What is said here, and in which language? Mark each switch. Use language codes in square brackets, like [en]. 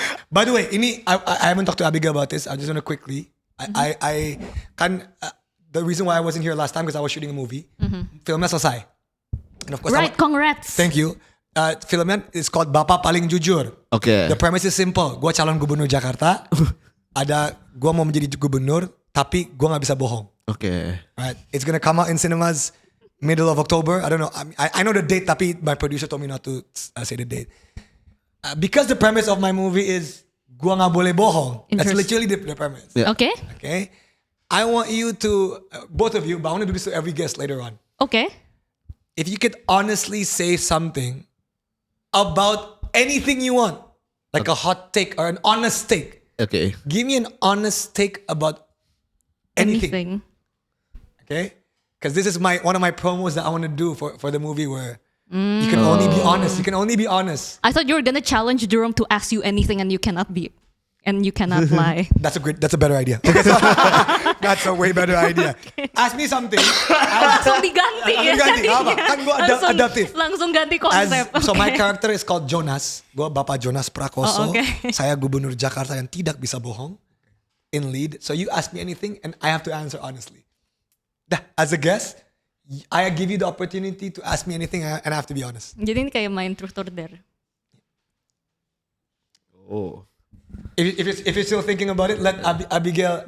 [en] By the way, I haven't talked to Abigail about this. I just want to quickly. I [id] kan [en] the reason why I wasn't here last time because I was shooting a movie. [id] Filmnya selesai. [en] And of course, Right, congrats. thank you. [id] Filmnya [en] is called Bapak Paling Jujur. [id] Oke. [en] The premise is simple. [id] Gue calon gubernur Jakarta. Gue mau menjadi gubernur, tapi gue nggak bisa bohong. Oke. [en] Right. It's gonna come out in cinemas middle of October. I don't know. I know the date, [id] tapi [en] my producer told me not to say the date. Because the premise of my movie is [id] gua nggak boleh bohong. [en] That's Interesting. literally the premise. Yeah. [id] Oke. [en] Okay. I want you to both of you, but I want to do this to every guest later on. [id] Oke. [en] If you could honestly say something about anything you want, like a hot take or an honest take. [id] Oke. [en] Give me an honest take about anything. Okay? Because this is one of my promos that I want to do for the movie where you can only be honest. You can only be honest. I thought you were gonna challenge Jerome to ask you anything and you cannot lie. That's a better idea. Okay, so that's a way better idea. ask me something. [id] Langsung diganti ya. Ganti, apa? Kan gue adaptif. Langsung ganti konsep. [en] So my [id] Oke. [en] character is called Jonas. [id] Gue Bapak Jonas Prakoso. Oh, oke. Saya gubernur Jakarta yang tidak bisa bohong. [en] In lead. So you ask me anything and I have to answer honestly. [id] Dah, [en] as a guest, I give you the opportunity to ask me anything and I have to be honest. [id] Jadi ini kayak main [en] truth or dare. Oh. If you're still thinking about it, let Abigail.